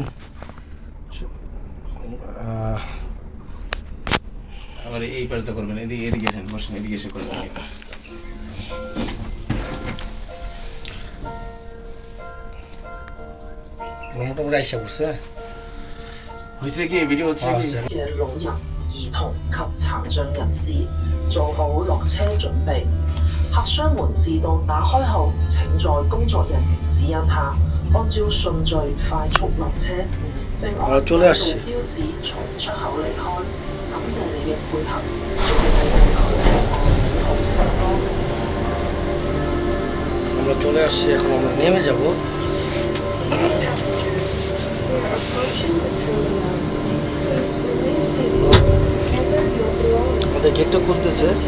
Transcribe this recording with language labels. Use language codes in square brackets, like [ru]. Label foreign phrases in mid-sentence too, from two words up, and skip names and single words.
[bn] আবার এই পাশটা করবেন, এদিকে এদিকে আসেন, বসেন, এদিকে এসে করবেন। মোটামুটি আইসা পড়ছে। হয়েছে কি ভিডিও হচ্ছে কি? [yue] 聋人、兒童及殘障人士做好落車準備。客箱門自動打開後，請在工作人員指引下，按照順序快速落車，並按道路標誌從出口離開。感謝你嘅配合，祝你喺地區平安好時光。 [bn] আমরা চলে আসছি, এখন আমরা নেমে যাব। আমাদের গেটটা খুলতেছে।